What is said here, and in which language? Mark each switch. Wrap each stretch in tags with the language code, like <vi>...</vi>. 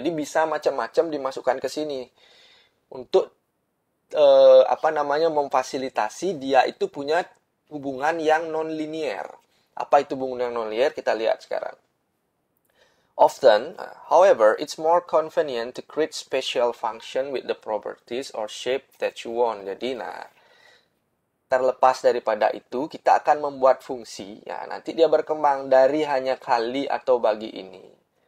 <id>Jadi bisa macam-macam dimasukkan ke sini untuk apa namanya memfasilitasi dia itu punya hubungan yang non-linear. Apa itu hubungan yang non-linear? Kita lihat sekarang.</id> <en>Often, however, it's more convenient to create special function with the properties or shape that you want.</en> <id>Jadi, terlepas daripada itu, kita akan membuat fungsi. Ya, nanti dia berkembang dari hanya kali atau bagi ini.</id>